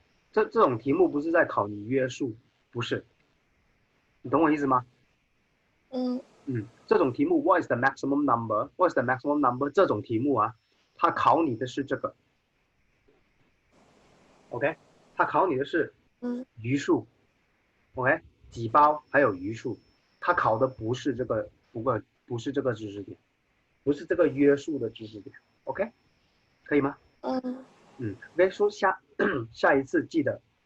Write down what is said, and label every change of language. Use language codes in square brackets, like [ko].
[zh] 这种题目不是在考你约数，不是。你懂我意思吗？这种题目 [en] what is the maximum number？ What is the maximum number？ [zh] 这种题目啊，它考你的是这个。 OK， 它考你的是余数 ，OK， 几包还有余数，它考的不是这个，不是这个知识点，不是这个约束的知识点 ，OK， 可以吗？OK， 说下一次记得，